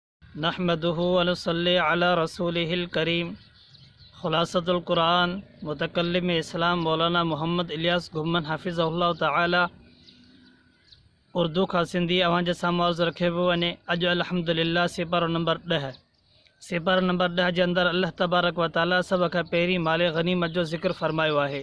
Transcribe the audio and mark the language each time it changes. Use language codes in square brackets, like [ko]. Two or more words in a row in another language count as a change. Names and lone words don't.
[ar] نحمده ونصلي على رسوله الكريم. [sd] खुलासतुल कुरान मुतकल्लिम इस्लाम मौलाना मोहम्मद इलियास घुम्मन [ar] حفظه الله تعالى [sd] उर्दू का सिंधी अवां जे साम्हूं अर्ज़ु रखे पियो वञे। अॼु अल्हम्दुलिल्लाह सिपर नंबर 10 सिपर नंबर 10 जे अंदरि [ar] الله تبارك وتعالى [sd] सभ खां पहिरीं माल गनीमत जो ज़िक्र फरमायो आहे।